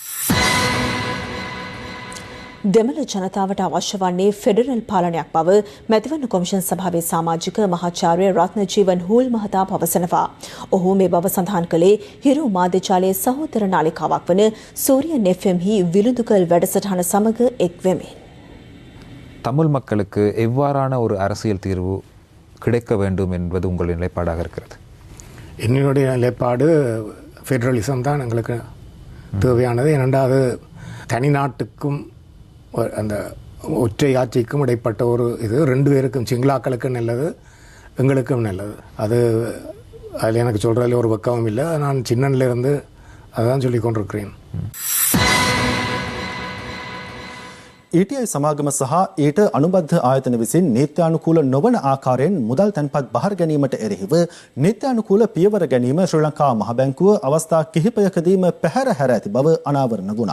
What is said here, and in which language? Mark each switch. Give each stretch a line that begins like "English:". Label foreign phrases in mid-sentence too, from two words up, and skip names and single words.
Sinhala: දෙමළ ජනතාවට අවශ්‍ය වන්නේ ෆෙඩරල් පාලනයක් බව මැතිවරණ කොමිෂන් සභාවේ සමාජික මහාචාර්ය රත්නජීවන් හූල් මහතා පවසනවා. ඔහු මේ බව සඳහන් කළේ හිරු මාධ්‍යජාලයේ සහෝදර නාලිකාවක් වන சூரியன் FM-හි விருந்துகள் වැඩසටහන සමග එක්වෙමින්.
Tamil: தமிழ் மக்களுக்கு எவ்வாறான ஒரு அரசியல் தீர்வு கிடைக்க வேண்டும் என்பது உங்களின் நிலைப்பாடாக இருக்கிறது? என்னுடைய நிலைப்பாடு ஃபெடரலிசம் தான் எங்களுக்கு தேவையானது. இரண்டாவது தனிநாட்டுக்கும் அந்த ஒற்றை ஆட்சிக்கும் இடைப்பட்ட ஒரு இது ரெண்டு பேருக்கும் சிங்களாக்களுக்கும் நல்லது, எங்களுக்கும் நல்லது. அதில் எனக்கு சொல்கிறதுல ஒரு வெக்கமும் இல்லை. நான் சின்னன்லேருந்து அதான் சொல்லி கொண்டிருக்கிறேன்.
Sinhala: ඊටයි සමාගම සහ ඊට අනුබද්ධ ආයතන විසින් නීත්‍යානුකූල නොවන ආකාරයෙන් මුදල් තැන්පත් බහර ගැනීමට එරෙහිව නීත්‍යානුකූල පියවර ගැනීම ශ්‍රී ලංකා මහ බැංකුව අවස්ථා කිහිපයකදීම පැහැර හැර ඇති බව අනාවරණ වුණා.